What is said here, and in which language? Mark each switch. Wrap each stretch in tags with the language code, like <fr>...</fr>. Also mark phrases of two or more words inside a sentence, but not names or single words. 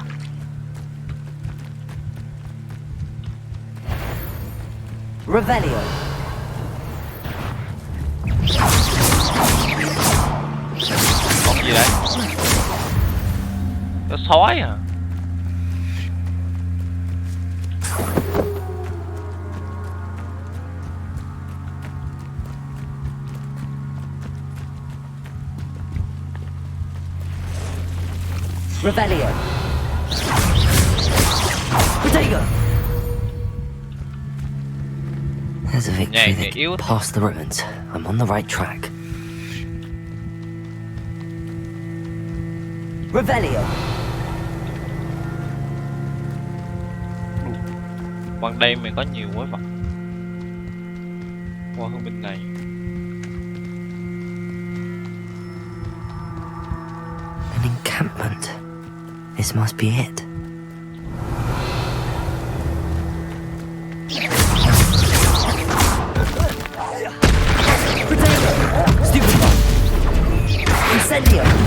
<vi>Revelio. Con gì đấy? Có sói à? Revelio. Protego.</vi> <en>There's a victory that can pass the ruins. I'm on the right track. Revelio.</en> <vi>Ban đêm mày có nhiều quái vật. Qua hướng bên này.</vi> <en>An encampment. This must be it. Incendio.</en>